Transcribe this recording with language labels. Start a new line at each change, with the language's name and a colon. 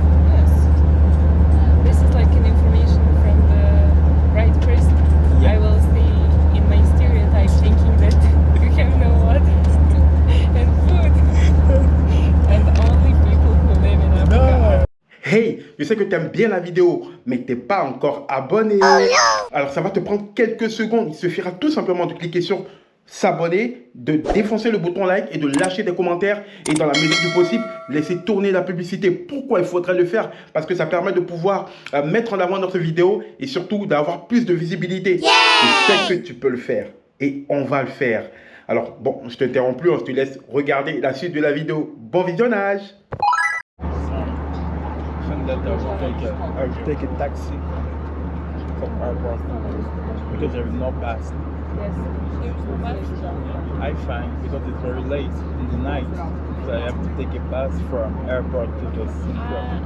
English: Yes. This is like an information from the right person. I will stay in my stereotype thinking that you have no water and food and only people who live in Africa.
French: Hey, je sais que tu aimes bien la vidéo, mais que tu n'es pas encore abonné. Alors ça va te prendre quelques secondes. Il suffira tout simplement de cliquer sur s'abonner, de défoncer le bouton like et de lâcher des commentaires. Et dans la mesure du possible, laisser tourner la publicité. Pourquoi il faudrait le faire? Parce que ça permet de pouvoir mettre en avant notre vidéo et surtout d'avoir plus de visibilité. Je sais que tu peux le faire et on va le faire. Alors bon, je t'interromps plus, on te laisse regarder la suite de la vidéo. Bon visionnage!
English: That I will take a taxi from airport because there is no bus. Yes, here's the bus. I find because it's very late in the night, so I have to take a bus from airport to the center.